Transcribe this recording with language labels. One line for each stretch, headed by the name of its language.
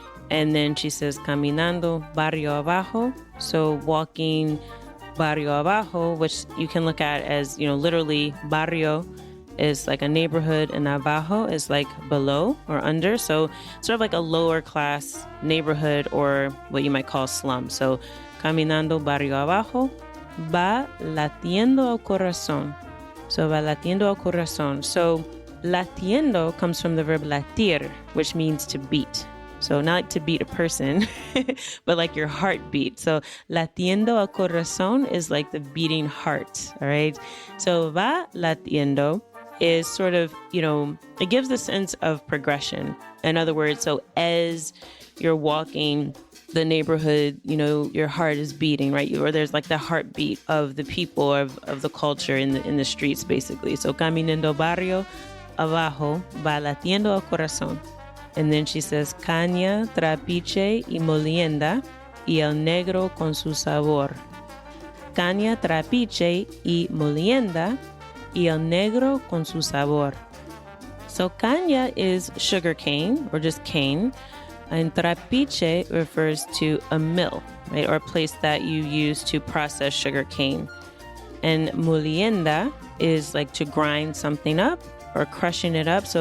English: And then she says,
Spanish: caminando barrio abajo.
English: So walking barrio abajo, which you can look at as, literally barrio is like a neighborhood and abajo is like below or under. So sort of like a lower class neighborhood or what you might call slum.
Spanish: So caminando barrio abajo, va latiendo el corazón. So va latiendo el corazón.
English: So latiendo comes from the verb latir, which means to beat. So not like to beat a person, but like your heartbeat. So
Spanish: latiendo el corazón
English: is like the beating heart, all right? So va latiendo is sort of, it gives the sense of progression. In other words, so as you're walking the neighborhood, your heart is beating, right? Or there's like the heartbeat of the people, of the culture in the streets, basically.
Spanish: So caminando barrio abajo, va latiendo el corazón.
English: And then she says,
Spanish: caña, trapiche y molienda, y el negro con su sabor. Caña, trapiche y molienda, y el negro con su sabor.
English: So caña is sugar cane, or just cane, and trapiche refers to a mill, right, or a place that you use to process sugar cane. And molienda is like to grind something up or crushing it up.